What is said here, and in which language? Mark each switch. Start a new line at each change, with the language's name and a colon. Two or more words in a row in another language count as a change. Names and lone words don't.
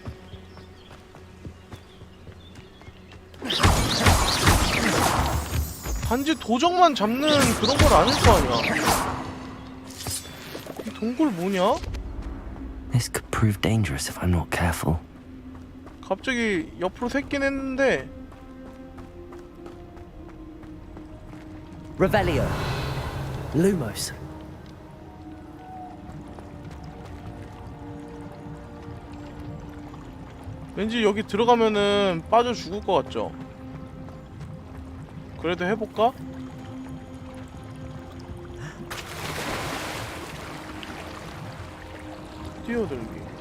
Korean: 단지 도적만 잡는 그런 건 아닐 거 아니야. 이 동굴 뭐냐?
English: This could prove dangerous if I'm not careful.
Korean: 갑자기 옆으로 샜긴 했는데. Revelio. Lumos. 왠지 여기 들어가면은 빠져 죽을 것 같죠? 그래도 해볼까? 뛰어들기.